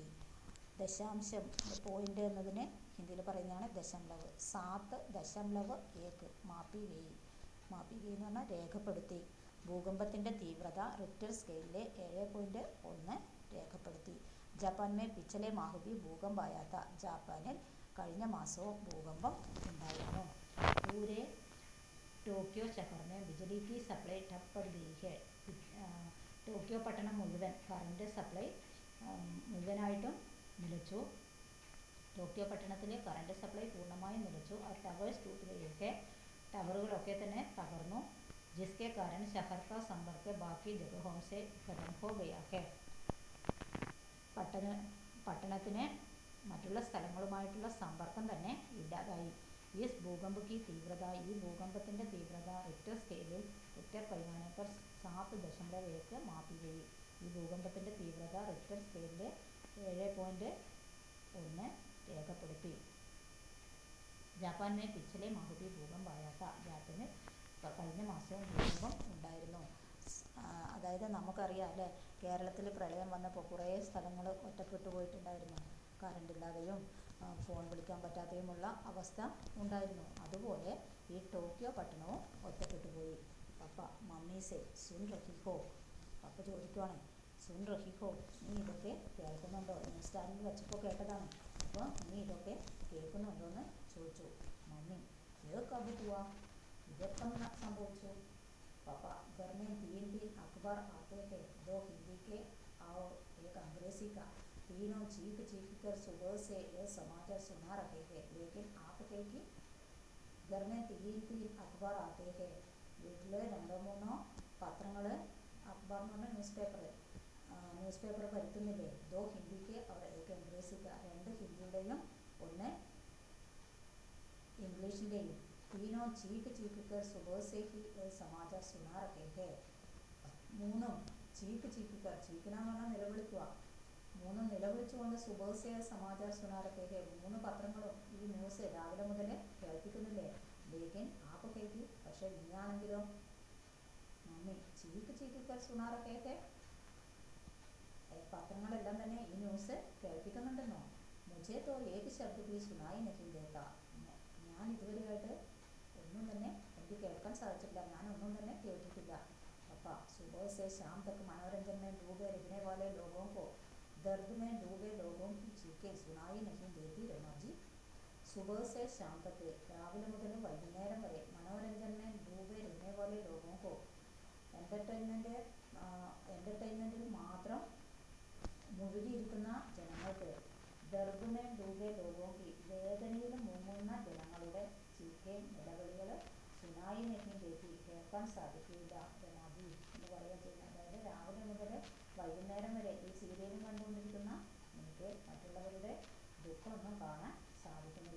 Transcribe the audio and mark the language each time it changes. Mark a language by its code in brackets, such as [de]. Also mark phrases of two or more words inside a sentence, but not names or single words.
[ml] ദശാംശം, പോയിൻ്റ് എന്നതിന് ഹിന്ദിയിൽ പറയുന്നതാണ് ദശംലവ്. [hi] 7.1 मापी गई. मापी गई [ml] എന്ന് പറഞ്ഞാൽ രേഖപ്പെടുത്തി. ഭൂകമ്പത്തിൻ്റെ തീവ്രത റിക്ടർ സ്കെയിലിൽ 7.1 രേഖപ്പെടുത്തി. [hi] जापान में पिछले माह भी भूकंप आया था, [ml] ജപ്പാനിൽ കഴിഞ്ഞ മാസവും ഭൂകമ്പം ഉണ്ടായിരുന്നു. [hi] पूरे टोक्यो शहर में बिजली की सप्लाई ठप पड़ गई है. [ml] ടോക്കിയോ പട്ടണം മുഴുവൻ [en] current supply [ml] മുഴുവനായിട്ടും നിലച്ചു. ടോക്കിയോ പട്ടണത്തിലെ [en] current supply [ml] പൂർണ്ണമായും നിലച്ചു. [hi] टावर्स टूट गए, [ml] ടവറുകളൊക്കെ തന്നെ തകർന്നു. [hi] जिसके कारण शहर का संपर्क बाकी जगहों से खत्म हो गया है. [ml] പട്ടണത്തിന് മറ്റുള്ള സ്ഥലങ്ങളുമായിട്ടുള്ള സമ്പർക്കം തന്നെ ഇല്ലാതായി. [hi] इस भूकंप की तीव्रता, [ml] ഈ ഭൂകമ്പത്തിൻ്റെ തീവ്രത റിക്ടർ സ്കെയിലിൽ [hi] रिक्टर पैमाने पर 7.1 मापी गई. [ml] ഈ ഭൂകമ്പത്തിൻ്റെ തീവ്രത റിക്ടർ സ്കെയിലിൽ 7.1 രേഖപ്പെടുത്തി. [hi] जापान में पिछले माह भी भूकंप आया था, [ml] ജാപ്പാനിൽ കഴിഞ്ഞ മാസവും ഭൂകമ്പം ഉണ്ടായിരുന്നു. അതായത് നമുക്കറിയാം അല്ലേ, കേരളത്തിൽ പ്രളയം വന്നപ്പോൾ കുറേ സ്ഥലങ്ങൾ ഒറ്റപ്പെട്ടു പോയിട്ടുണ്ടായിരുന്നു. കറണ്ടില്ലാതെയും ഫോൺ വിളിക്കാൻ പറ്റാതെയുമുള്ള അവസ്ഥ ഉണ്ടായിരുന്നു. അതുപോലെ ഈ ടോക്കിയോ പട്ടണവും ഒറ്റപ്പെട്ടു പോയി. [hi] पापा मम्मी से सुन रही हो, [ml] പപ്പ ചോദിക്കുവാണ് [hi] सुन रही हो, [ml] നീ ഇതൊക്കെ കേൾക്കുന്നുണ്ടോ? ന്യൂസ് ചാനലിൽ വെച്ചപ്പോൾ കേട്ടതാണ്. അപ്പോൾ നീ ഇതൊക്കെ കേൾക്കുന്നുണ്ടോ എന്ന് ചോദിച്ചു. മമ്മി ഇത് [hi] कब हुआ, [ml] ഇതെപ്പം സംഭവിച്ചു? [hi] പപ്പ घर में 3 अखबार आते हैं, 2 हिंदी के और 1 अंग्रेजी का. तीनों चीख चीख कर सुबह से ये समाचार सुना रहे हैं, लेकिन आप कहे कि घर में 3 अखबार आते हैं. [ml] വീട്ടിൽ 2-3 പത്രങ്ങൾ, അഖബാർ എന്ന് പറഞ്ഞാൽ [en] news paper [ml] വരുത്തുന്നില്ലേ. [hi] 2 ഹിന്ദിക്ക് और 1 अंग्रेजी का, [ml] 2 ഹിന്ദിയുടെയും 1 ഇംഗ്ലീഷിൻ്റെയും. [hi] तीनों चीख चीख कर सुबह से ही समाचार सुना रहे हैं. 3 चीख चीख कर, [ml] ചീക്കന എന്ന് പറഞ്ഞാൽ നിലവിളിക്കുക. 3 നിലവിളിച്ചുകൊണ്ട് [hi] सुबह से समाचार सुना रहे हैं, [ml] 3 പത്രങ്ങളും ഈ ന്യൂസ് രാവിലെ മുതൽ കേൾപ്പിക്കുന്നില്ലേ. [hi] लेकिन आप [ml] കേൾക്കി, പക്ഷേ നീയാണെങ്കിലോ മമ്മി [hi] चीख चीख कर सुना रहे हैं, [ml] പത്രങ്ങളെല്ലാം തന്നെ ഈ ന്യൂസ് കേൾപ്പിക്കുന്നുണ്ടെന്നോ. [hi] മുझे तो एक शब्द भी सुनाई नहीं देता, [ml] ഞാൻ ഇതുവരെയായിട്ട് ഒന്നും തന്നെ എനിക്ക് കേൾക്കാൻ സാധിച്ചിട്ടില്ല, ഞാനൊന്നും തന്നെ കേട്ടിട്ടില്ല. [hi] पापा सुबह से शाम तक मनोरंजन में डूबे रहने वाले लोगों को दर्द में डूबे लोगों की चीखें सुनाई नहीं देती रमा जी. सुबह से शाम तक, [ml] രാവിലെ മുതൽ വൈകുന്നേരം വരെ, [hi] मनोरंजन में डूबे रहने वाले लोगों को, [ml] എൻ്റർടൈൻമെൻറ്റിൽ മാത്രം മുഴുകിയിരിക്കുന്ന ജനങ്ങൾക്ക്, [hi] दर्द में डूबे लोगों की, [ml] വേദനയിൽ മുങ്ങുന്ന ജനങ്ങളുടെ ചീഖേൻ നിലവിളികൾ [hi] सुनाई नहीं देती, [ml] കേൾക്കാൻ സാധിക്കില്ല രമാജി എന്ന് പറയുക ചെയ്യുന്നത്. അതായത് രാവിലെ മുതൽ വൈകുന്നേരം വരെ ഈ സീരിയലും കണ്ടുകൊണ്ടിരിക്കുന്ന എനിക്ക് മറ്റുള്ളവരുടെ ദുഃഖമൊന്നും കാണാൻ സാധിക്കുന്നില്ല.